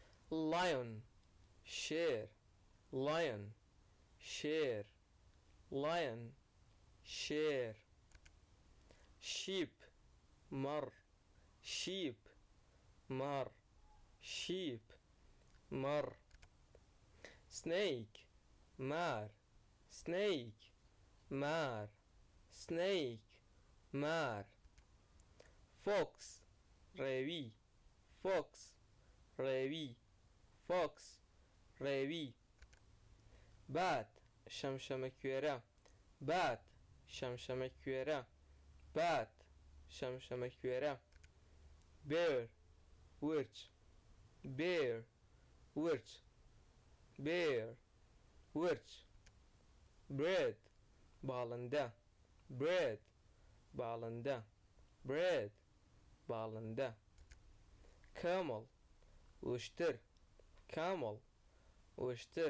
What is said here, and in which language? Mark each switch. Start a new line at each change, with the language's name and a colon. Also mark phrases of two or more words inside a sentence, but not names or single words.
English: lion شير lion شير lion شير sheep مر sheep مر sheep مر snake مار snake مار snake مار fox روی fox روی fox روی bat
Central Kurdish: شمشمه کوێرە
English: bat
Central Kurdish: شمشمه کوێرە
English: bat
Central Kurdish: شمشمه کوێرە
English: bear ورچ bear ورچ bear ورچ bread باڵندە bread باڵندە bread باڵندە camel وشتر camel وشتر